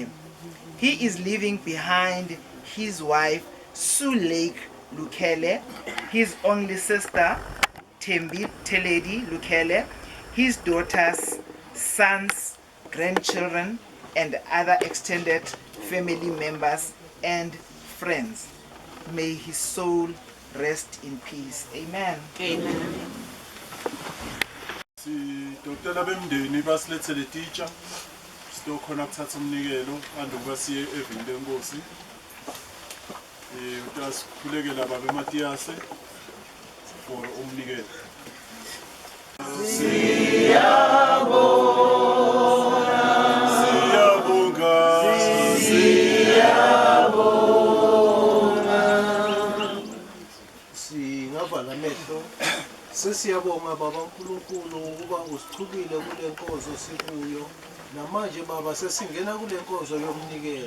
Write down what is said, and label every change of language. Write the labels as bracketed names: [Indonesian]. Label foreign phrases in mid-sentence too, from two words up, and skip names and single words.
[English] He is leaving behind his wife Sue Lake Lukele, his only sister Tembi Teledi Lukele, his daughters, sons, grandchildren, and other extended family members and friends. May his soul rest in peace. Amen. Amen. [Swati] Sidokotela bemndeni basilethele teacher sitokhona kuthatha umnikelo anduka siye evini lenkosi. Utasikhulekela baba Matiyase for umnikelo. Singavala amehlo sesiyabonga baba uNkulunkulu ukuba usichubile kule nkonzo sikuyo namanje baba sesingena kule nkonzo yomnikelo.